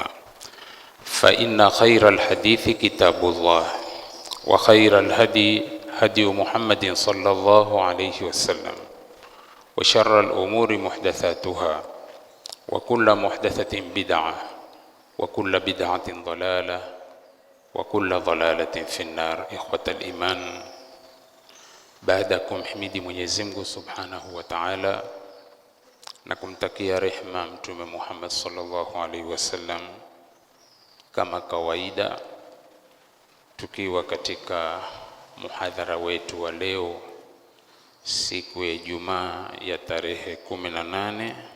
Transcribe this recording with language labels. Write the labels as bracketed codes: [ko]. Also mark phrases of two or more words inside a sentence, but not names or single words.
[ar] فإن خير الحديث كتاب الله وخير الهدي هدي محمد صلى الله عليه وسلم وشر الأمور محدثاتها وكل محدثة بدعة وكل بدعة ضلالة وكل ضلالة في النار. إخوة الإيمان, [sw] baadakum himidi Mwenyezi Mungu [ar] سبحانه وتعالى [sw] na kumtakia rehema Mtume Muhammad [ar] صلى الله عليه وسلم, [sw] kama kawaida tukiwa katika muhadhara wetu wa leo, siku ya Ijumaa ya tarehe 18